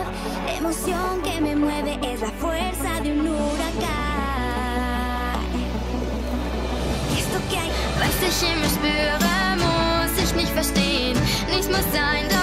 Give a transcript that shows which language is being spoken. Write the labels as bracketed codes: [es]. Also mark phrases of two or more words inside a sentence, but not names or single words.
[es] La emoción que me mueve es la fuerza de un huracán. Esto que hay, [de] Was ich immer spüre, muss ich nicht verstehen. Nichts muss sein,